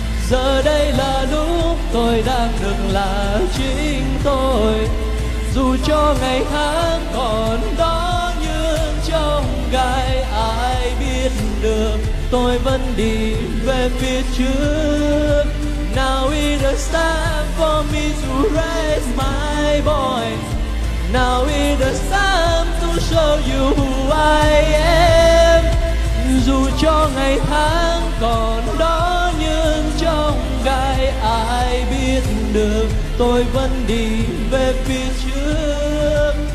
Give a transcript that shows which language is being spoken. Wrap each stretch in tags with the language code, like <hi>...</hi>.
<vi>Giờ đây là lúc tôi đang được là chính tôi. Dù cho ngày tháng còn đó nhưng trong gai ai biết được tôi vẫn đi về phía trước.</vi> <en>Now is the time for me to raise my voice. Now is the time to show you who I am.</en> <vi>Dù cho ngày tháng còn đó nhưng trong gai ai biết được tôi vẫn đi về phía trước.</vi>